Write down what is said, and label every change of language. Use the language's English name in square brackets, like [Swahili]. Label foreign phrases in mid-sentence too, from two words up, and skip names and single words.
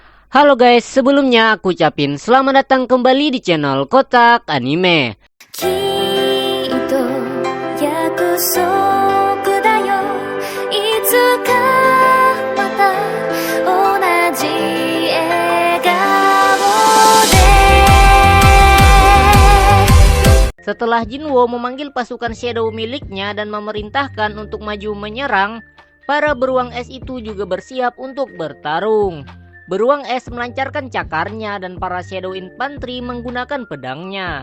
[Indonesian] Halo guys, sebelumnya aku ucapin selamat datang kembali di channel Kotak Anime. [Japanese] きっと約束だよいつかまた同じ笑顔で [Indonesian] Setelah Jinwo memanggil pasukan Shadow miliknya dan memerintahkan untuk maju menyerang, para beruang es itu juga bersiap untuk bertarung. Beruang es melancarkan cakarnya dan para Shadow Infantry menggunakan pedangnya.